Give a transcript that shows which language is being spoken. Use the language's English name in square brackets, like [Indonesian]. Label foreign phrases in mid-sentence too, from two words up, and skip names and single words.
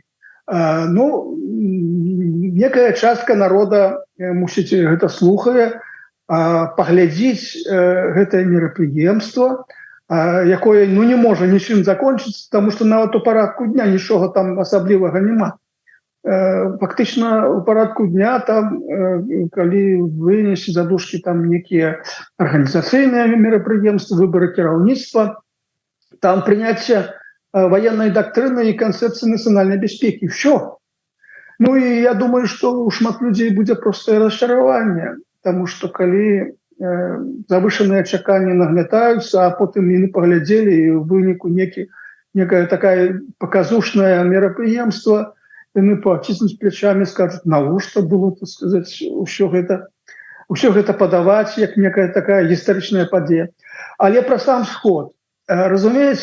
[Belarusian] Ну, некая частка народа, мусіць, гэта слухае, паглядзіць гэтае мерапрыемства, якое ну, не можа нічым закончыцца, таму што нават у парадку дня нічога там асаблівага няма. Фактычна у парадку дня там, калі вынесці задушкі там некія арганізацыйныя мерапрыемствы, выбары кіраўніцтва, там прыняцце [Russian] военной доктрины и концепции национальной безопасности. Все. Ну и я думаю, что у шмат людей будет просто расчарование, потому что коли завышенные очакания нагнетаются, а потом не поглядели, и в вынику некая такая показушное мероприемство, [Belarusian] яны паціснуць плечамі, скажуць, навошта было, так сказаць, усё гэта падаваць, як некая такая гістарычная падзея. Але пра сам сход.